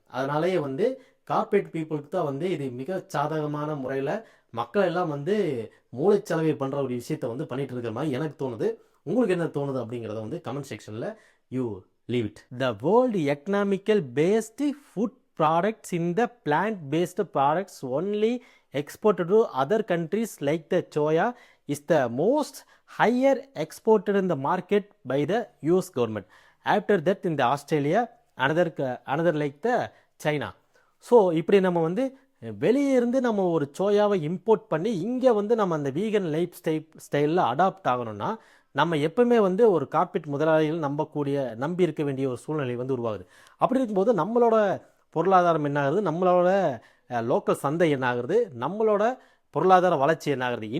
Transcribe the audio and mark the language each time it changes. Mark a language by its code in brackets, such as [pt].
[ta] அதனாலேயே வந்து கார்பரேட் பீப்புளுக்கு தான் வந்து இது மிக சாதகமான முறையில் மக்கள் எல்லாம் வந்து மூளைச்சலவை பண்ணுற ஒரு விஷயத்தை வந்து பண்ணிட்டு இருக்கிற மாதிரி எனக்கு தோணுது. உங்களுக்கு என்ன தோணுது அப்படிங்கிறத வந்து கமெண்ட் செக்ஷனில் [en] You leave it. The world economical based food products in the plant based products only exported to other countries like the soya is the most higher exported in the market by the US government. After that in the Australia, another like the China. [ta] So இப்படி நம்ம வந்து வெளியே இருந்து நம்ம ஒரு சோயாவை import பண்ணி இங்கே வந்து நம்ம அந்த வீகன் லைஃப் ஸ்டைலில் அடாப்ட் ஆகணும்னா நம்ம எப்பவுமே வந்து ஒரு கார்ப்பரேட் முதலாளிகள் நம்பி இருக்க வேண்டிய ஒரு சூழ்நிலை வந்து உருவாகுது. அப்படி இருக்கும்போது நம்மளோட பொருளாதாரம் என்ன ஆகுது, நம்மளோட லோக்கல் சந்தை என்ன ஆகுது, நம்மளோட பொருளாதார வளர்ச்சி என்ன ஆகுது.